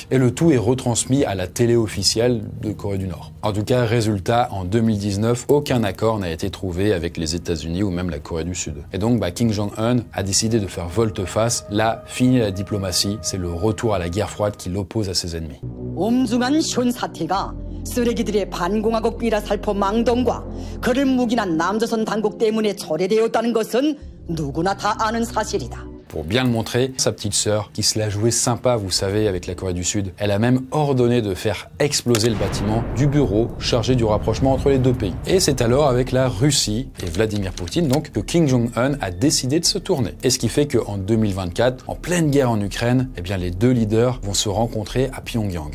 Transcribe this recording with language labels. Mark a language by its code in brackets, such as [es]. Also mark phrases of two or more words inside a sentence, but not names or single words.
[fr] Et le tout est retransmis à la télé officielle de Corée du Nord. En tout cas, résultat, en 2019, aucun accord n'a été trouvé avec les États-Unis ou même la Corée du Sud. Et donc, Kim Jong-un a décidé de faire volte-face. Là, fini la diplomatie, c'est le retour à la guerre froide qui l'oppose à ses ennemis. [ko] 엄중한 션 사태가 쓰레기들의 반공화국 비라 살포 망동과 그를 묵인한 남조선 당국 때문에 초래되었다는 것은 누구나 다 아는 사실이다. [fr] Pour bien le montrer, sa petite sœur, qui se la jouait sympa, vous savez, avec la Corée du Sud, elle a même ordonné de faire exploser le bâtiment du bureau chargé du rapprochement entre les deux pays. Et c'est alors avec la Russie et Vladimir Poutine donc que Kim Jong-un a décidé de se tourner. Et ce qui fait qu'en 2024, en pleine guerre en Ukraine, les deux leaders vont se rencontrer à Pyongyang.